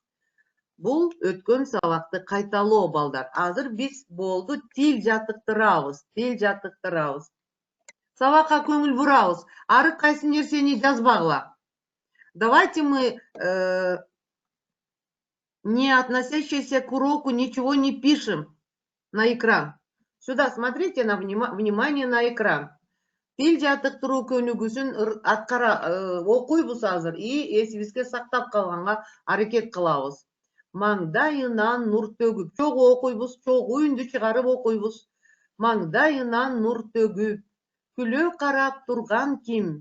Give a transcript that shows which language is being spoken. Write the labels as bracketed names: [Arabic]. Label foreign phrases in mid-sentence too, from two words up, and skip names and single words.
[Kyrgyz] Бул өткөн сабакты кайталоо балдар. Азыр биз болду тил жаттыктырабыз, Сабакка көңүл бурабыз. Ары кайсы нерсени жазбагыла. [Russian] Давайте мы не относящиеся к уроку ничего не пишем на экран. Сюда смотрите на внимание на экран. [Kyrgyz] Тил жаттыктыруу көнүгүүсүн окуйбуз азыр и эсибизге сактап калганга аракет кылабыз. Маңдайынан нур төгүп. Чогуу окуйбуз, чогуу үндү чыгарып окуйбуз. Маңдайынан нур төгүп, күлө карап турган ким?